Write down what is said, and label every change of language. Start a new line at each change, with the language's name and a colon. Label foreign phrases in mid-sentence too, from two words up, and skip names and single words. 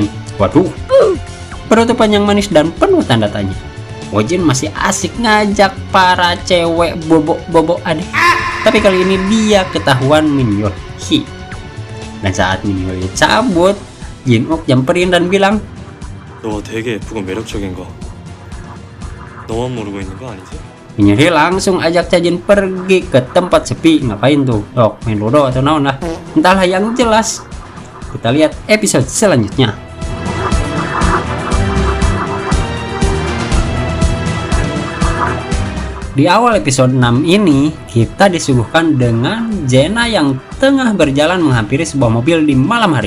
Indonesian: Waduh, penutupan yang manis dan penuh tanda tanya. Wojin masih asik ngajak para cewek bobo adik. Tapi kali ini dia ketahuan Min Yoo-hee. Dan saat Min Yoo-hee cabut, Jin-uk nyamperin dan bilang,
Korean: 너 되게 예쁘고 매력적인 거 너만 모르고 있는 거 아니지?
Indonesian: Min Yoo-hee langsung ajak Cha Jin pergi ke tempat sepi. Ngapain tuh? Dok, main ludo atau naon lah? Entahlah yang jelas. Kita lihat episode selanjutnya. Di awal episode 6 ini, kita disuguhkan dengan Jena yang tengah berjalan menghampiri sebuah mobil di malam hari.